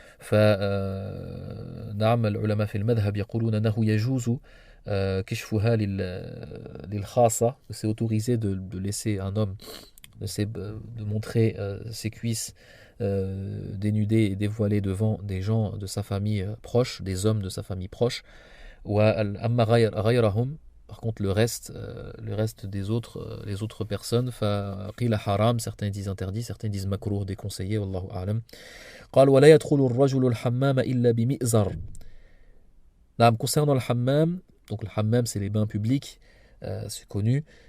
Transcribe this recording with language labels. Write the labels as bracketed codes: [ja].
[ar] نعم العلماء في المذهب يقولون أنه يجوز كشفها للخاصة, [fr] c'est autorisé de laisser un homme de montrer ses cuisses dénudées et dévoilées devant des gens de sa famille proche, des hommes de sa famille proche. Par contre le reste des autres, les autres personnes, [ar] qila haram, [fr] certains disent interdit, certains disent makruh, déconseillé, wallahu a'lam. [ar] قال ولا يدخل الرجل الحمام إلا بمئزر. [fr] Concernant le hammam, donc le hammam c'est les bains publics, c'est connu.